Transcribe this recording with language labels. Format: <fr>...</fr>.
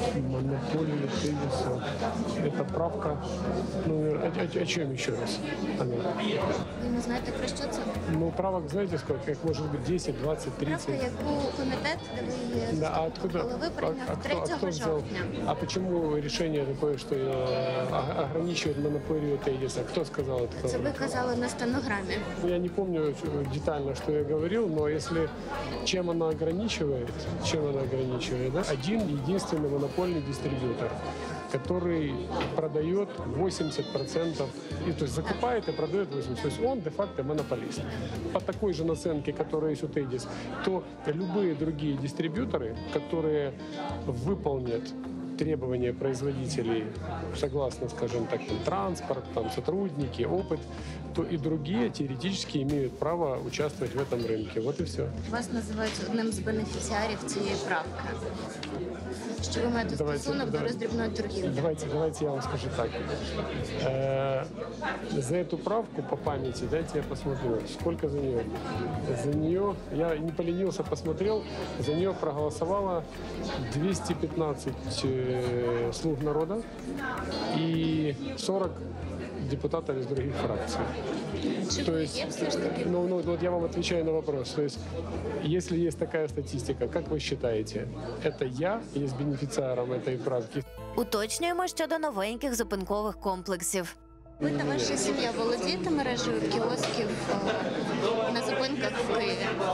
<ru>Монополию Тедиса. Это правка. О чем еще раз?</ru> <uk>Ви не знаєте, про що це?</uk> <ru>Правок знаете сколько? Как может быть 10, 20, 30?</ru> <uk>Правка, яку комітет, де ви її голови прийняв 3 жовтня.</uk> <ru>А почему решение такое, что ограничивает монополию Тедиса? Кто сказал это?</ru> <uk>Це ви казали на стенограмі.</uk> <ru>Я не помню детально, что я говорил, но если чем она ограничивает, да? Один единственный монопольный дистрибьютор, который продает 80%, то есть закупает и продает 80%. То есть он де-факто монополист. По такой же наценке, которая есть у Тедис, то любые другие дистрибьюторы, которые выполнят требования производителей, согласно, скажем так, транспорт, сотрудники, опыт, то и другие теоретически имеют право участвовать в этом рынке. Вот и все.</ru> <uk>Вас називають одним з бенефіціарів цієї правки. Що ви маєте стосунок до роздрібної торгівлі?</uk> <ru>Давайте я вам скажу так. За эту правку по памяти, дайте я посмотрю, сколько за нее. За нее, я не поленился, посмотрел, за нее проголосовало 215 слуг народа и 40 депутатов из других фракций. То есть, вот я вам отвечаю на вопрос. То есть, если есть такая статистика, как вы считаете, это я есть бенефициаром этой правки?</ru> <uk>Уточнюємо щодо новеньких зупинкових комплексів. Ви та ваша сім'я володієте мережею кіосків на зупинках в Києві?</uk>